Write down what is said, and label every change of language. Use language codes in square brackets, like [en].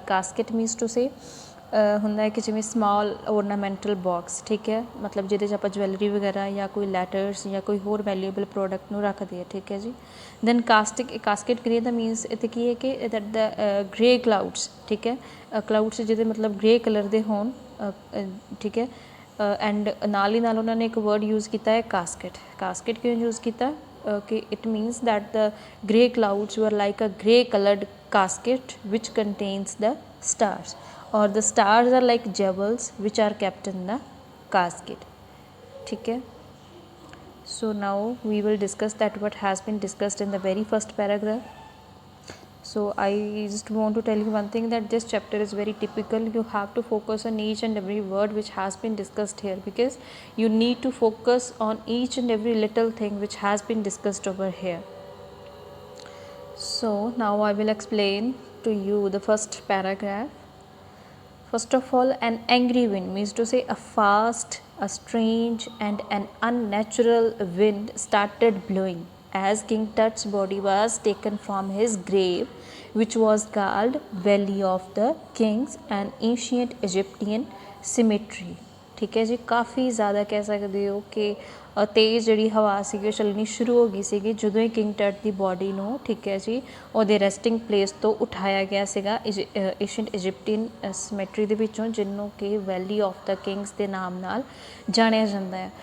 [pa] Casket means to say ਹੁੰਦਾ ਹੈ ਕਿ ਜਿਵੇਂ ਸਮਾਲ ਔਰਨਾਮੈਂਟਲ ਬਾਕਸ, ਠੀਕ ਹੈ, ਮਤਲਬ ਜਿਹਦੇ 'ਚ ਆਪਾਂ ਜਵੈਲਰੀ ਵਗੈਰਾ ਜਾਂ ਕੋਈ ਲੈਟਰਸ ਜਾਂ ਕੋਈ ਹੋਰ ਵੈਲਿਊਏਬਲ ਪ੍ਰੋਡਕਟ ਨੂੰ ਰੱਖਦੇ ਹਾਂ, ਠੀਕ ਹੈ ਜੀ। ਦੈਨ ਕਾਸਕਿਟ ਗ੍ਰੇ ਦਾ ਮੀਨਸ ਇੱਥੇ ਕੀ ਹੈ ਕਿ ਦੈਟ ਦਾ ਗ੍ਰੇ ਕਲਾਊਡਸ, ਠੀਕ ਹੈ, ਕਲਾਊਡਸ ਜਿਹਦੇ ਮਤਲਬ ਗ੍ਰੇ ਕਲਰ ਦੇ ਹੋਣ, ਠੀਕ ਹੈ। ਐਂਡ ਨਾਲ ਹੀ ਨਾਲ ਉਹਨਾਂ ਨੇ ਇੱਕ ਵਰਡ ਯੂਜ਼ ਕੀਤਾ ਹੈ ਕਾਸਕਿਟ। ਕਾਸਕਿਟ ਕਿਉਂ ਯੂਜ਼ ਕੀਤਾ ਕਿ [en] it means that the grey clouds were like a grey coloured casket which contains the stars, or the stars are like jewels which are kept in the casket, [hi] ठीक है। [en] So now we will discuss that what has been discussed in the very first paragraph. So I just want to tell you one thing, that this chapter is very typical. You have to focus on each and every word which has been discussed here, because you need to focus on each and every little thing which has been discussed over here. So now I will explain to you the first paragraph. First of all, an angry wind means to say a fast, a strange and an unnatural wind started blowing as King Tut's body was taken from his grave, which was called Valley of the Kings, an ancient Egyptian cemetery. [hi] ठीक है जी, काफ़ी ज़्यादा कह सकते हो कि तेज़ जी हवा सी चलनी शुरू हो गई सी [pa] ਜਦੋਂ ਹੀ ਕਿੰਗ ਟਟ ਦੀ ਬੋਡੀ ਨੂੰ, ਠੀਕ ਹੈ ਜੀ, ਉਹਦੇ ਰੈਸਟਿੰਗ ਪਲੇਸ ਤੋਂ ਉਠਾਇਆ ਗਿਆ ਸੀਗਾ ਏਸ਼ੀਅੰਟ ਇਜਿਪਟੀਅਨ ਸਮੈਟਰੀ ਦੇ ਵਿੱਚੋਂ, ਜਿਹਨੂੰ ਕਿ ਵੈਲੀ ਆਫ ਦਾ ਕਿੰਗਸ ਦੇ ਨਾਮ ਨਾਲ ਜਾਣਿਆ ਜਾਂਦਾ ਹੈ।